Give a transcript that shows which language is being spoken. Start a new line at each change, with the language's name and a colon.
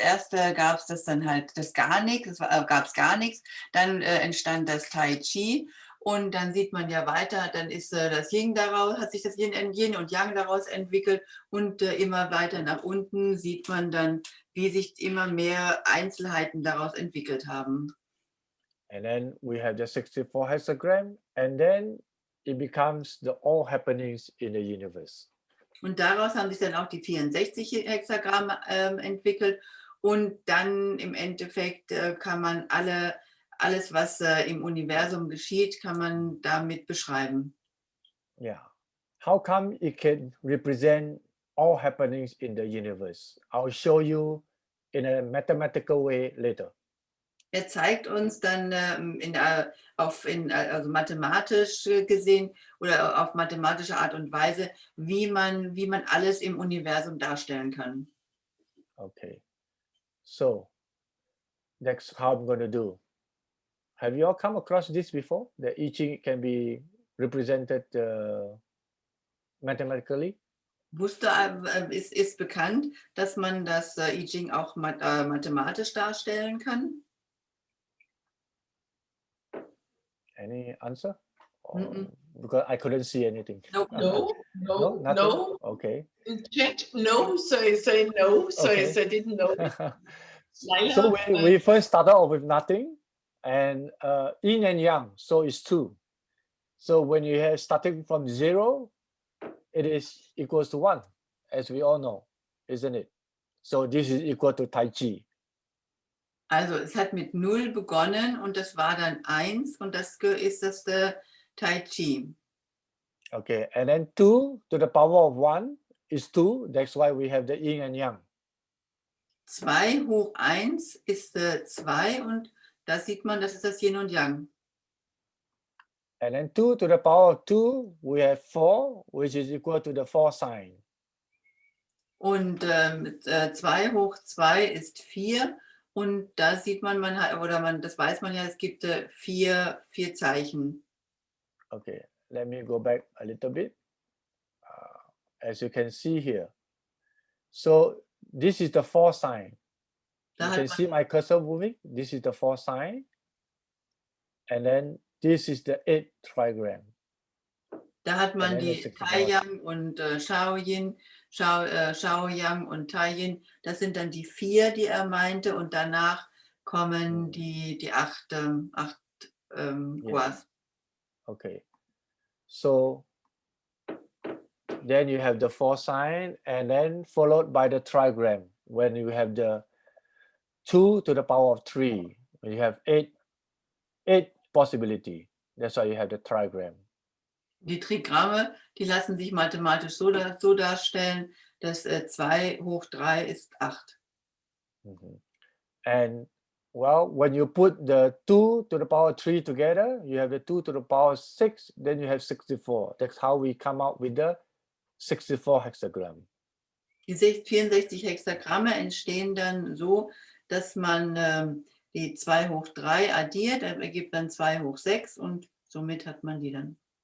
German: Erst gab es das dann halt gab es gar nichts. Dann entstand das Tai Chi und dann sieht man ja weiter, dann ist das Yin daraus, hat sich das Yin und Yang daraus entwickelt und immer weiter nach unten sieht man dann, wie sich immer mehr Einzelheiten daraus entwickelt haben.
English: And then we have the 64 hexagram, and then it becomes the all happenings in the universe.
German: Und daraus haben sich dann auch die 64 Hexagramme entwickelt und dann im Endeffekt kann man alles, was im Universum geschieht, kann man damit beschreiben.
English: Yeah. How come it can represent all happenings in the universe? I'll show you in a mathematical way later.
German: Er zeigt uns dann also mathematisch gesehen oder auf mathematische Art und Weise, wie man alles im Universum darstellen kann.
English: Okay. So that's how I'm going to do. Have you all come across this before? That I Ching can be represented mathematically?
German: Ist bekannt, dass man das I Ging auch mathematisch darstellen kann?
English: Any answer? Or, Mm-mm. because I couldn't see anything. Nope. No, No, no, nothing? no. Okay. In chat, no. So I say no. So I Okay. said didn't know. So we first started off with nothing, and yin and yang, so it's two. So when you have starting from 0, it is equals to 1, as we all know, isn't it? So this is equal to Tai Chi.
German: Also es hat mit 0 begonnen und das war dann 1 und das ist das Tai Chi.
English: Okay, and then 2 to the power of 1 is 2. That's why we have the yin and yang.
German: 2 hoch 1 ist 2 und da sieht man, das ist das Yin und Yang.
English: And then 2 to the power of 2, we have 4, which is equal to the 4 sign.
German: Und 2 hoch 2 ist 4 und da sieht man, das weiß man ja, es gibt 4 Zeichen.
English: Okay, let me go back a little bit. As you can see here. So this is the 4 sign. You can see my cursor moving. This is the 4 sign. And then this is the 8 trigram.
German: Da hat man die Tai-Yang und Shao-Yin, Shao-Yang und Tai-Yin. Das sind dann die 4, die er meinte. Und danach kommen die 8 Guas.
English: Okay. So then you have the 4 sign and then followed by the trigram. When you have the 2 to the power of 3, you have 8 possibility. That's why you have the trigram.
German: Die Trigramme, die lassen sich mathematisch so darstellen, dass 2 hoch 3 ist 8.
English: And well, when you put the 2 to the power 3 together, you have the 2 to the power 6, then you have 64. That's how we come out with the 64 hexagram.
German: Die 64 Hexagramme entstehen dann so, dass man die 2 hoch 3 addiert, das ergibt dann 2 hoch 6 und somit hat man die dann.